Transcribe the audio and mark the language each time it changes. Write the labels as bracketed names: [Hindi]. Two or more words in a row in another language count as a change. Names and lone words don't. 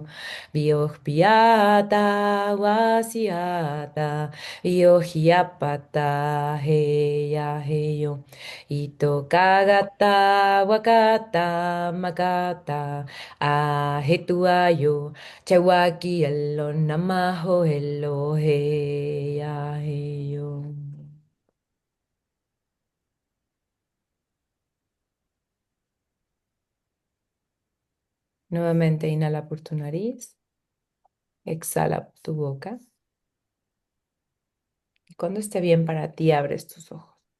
[Spanish] Biopiata, wasiata, biohiapata, heya, heyo. Ito kagata, wakata, makata, ahetuayo, chawaki, elo, namaho, elo, heya, heyo. Nuevamente inhala por tu nariz, exhala por tu boca. Y cuando esté bien para ti, abres tus ojos.